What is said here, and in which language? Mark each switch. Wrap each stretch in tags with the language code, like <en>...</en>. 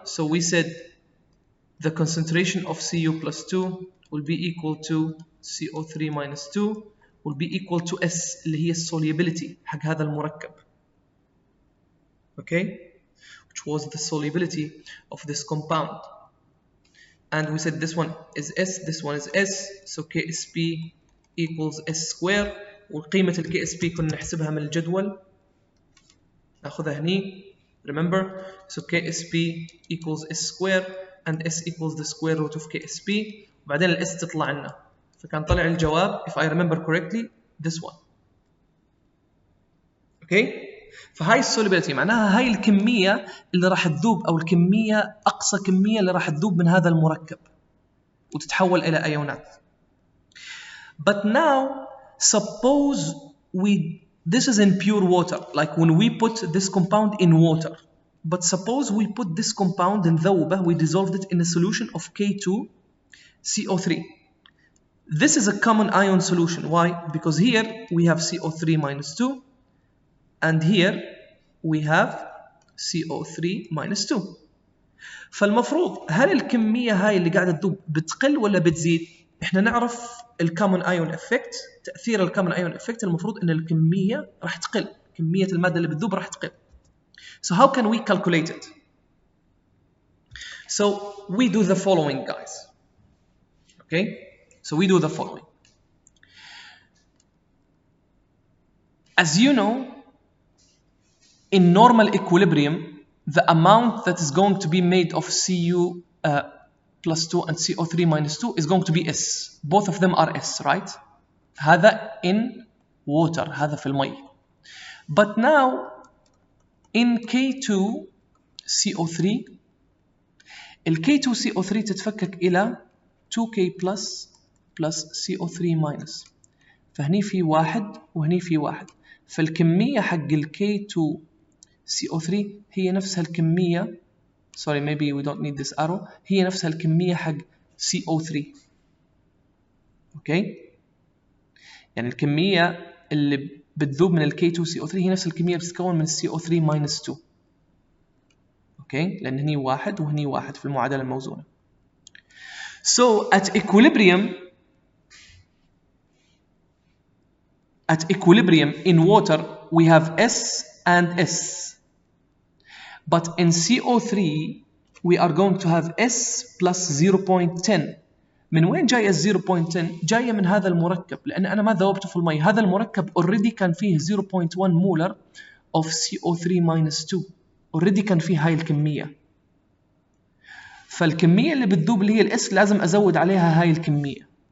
<en>So we said the concentration of Cu plus 2 will be equal to CO3 minus 2 will be equal to S</en> <ar>اللي هي</ar> <en>solubility</en> <ar>حق</ar> <en>هذا المركب. Okay? Which was the solubility of this compound. And we said this one is S, this one is S, so KSP equals S square.</en> <ar>وقيمة ال KSP كنا نحسبها من الجدول ناخذها هني.</ar> <en>Remember, so KSP equals S square and S equals the square root of KSP.</en> <ar>وبعدين ال S تطلع لنا. فكان طلع الجواب</ar> <en>if I remember correctly this one. Okay?</en> <ar>فهاي السوليبيليتي معناها هاي الكمية اللي راح تذوب أو الكمية أقصى كمية اللي راح تذوب من هذا المركب وتتحول إلى أيونات.</ar> <en>But now suppose this is in pure water, like when we put this compound in water. But suppose we put this compound in</en> <ar>ذوبة,</ar> <en>we dissolved it in a solution of K2CO3. This is a common ion solution. Why? Because here we have CO3 minus 2 and here we have CO3 minus 2.</en> <ar>فالمفروض هل الكمية هاي اللي قاعدة تذوب بتقل ولا بتزيد؟ احنا نعرف الكومن ايون افكت، تأثير الكومن ايون افكت المفروض ان الكمية راح تقل، كمية المادة اللي بتذوب راح تقل.</ar> <en>So how can we calculate it? So we do the following, guys. Okay? So we do the following. As you know, in normal equilibrium, the amount that is going to be made of Cu plus 2 and CO3 minus 2 is going to be S. Both of them are S, right?</en> <ar>هذا</ar> <en>in water,</en> <ar>هذا في المي.</ar> <en>But now, in K2CO3, ال K2CO3</en> <ar>تتفكك إلى</ar> <en>2K plus CO3 minus.</en> <ar>فهني في واحد وهني في واحد. فالكمية حق ال K2CO3 هي نفسها الكمية.</ar> <en>Sorry, maybe we don't need this arrow.</en> <ar>هي نفسها الكمية حق CO3.</ar> <en>Okay?</en> <ar>يعني الكمية اللي بتذوب من ال K2CO3 هي نفس الكمية اللي بتتكون من CO3 minus 2. Okay? لأن هني واحد وهني واحد في المعادلة الموزونة.</ar> <en>So at equilibrium in water we have S and S. But in CO3 we are going to have S plus 0.10.</en> <ar>من وين جاية ال 0.10؟ جاية من هذا المركب، لأن أنا ما ذوبته في المي. هذا المركب already كان فيه 0.1 مولر of CO3 minus 2. already كان فيه هاي الكمية. فالكمية اللي بتذوب اللي هي الإس لازم أزود عليها هاي الكمية.</ar>